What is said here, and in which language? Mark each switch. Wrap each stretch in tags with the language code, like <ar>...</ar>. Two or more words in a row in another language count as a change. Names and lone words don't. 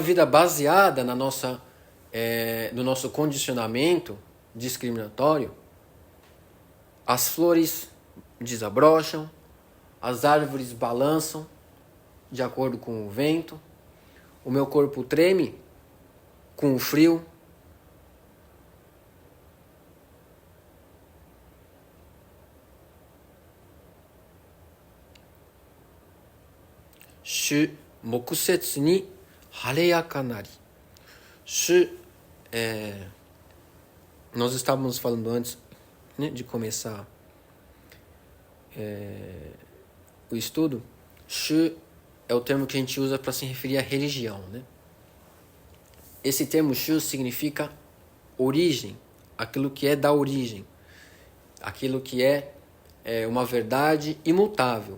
<pt>vida baseada no nosso condicionamento discriminatório, as flores desabrocham, as árvores balançam de acordo com o vento, o meu corpo treme com o frio.</pt> <ja>主目節に晴れやかなり.</ja> <pt>Shu, nós estávamos falando antes, né, de começar o estudo. Shu é o termo que a gente usa para se referir à religião, né? Esse termo Shu significa origem, aquilo que é da origem, aquilo que é uma verdade imutável.</pt>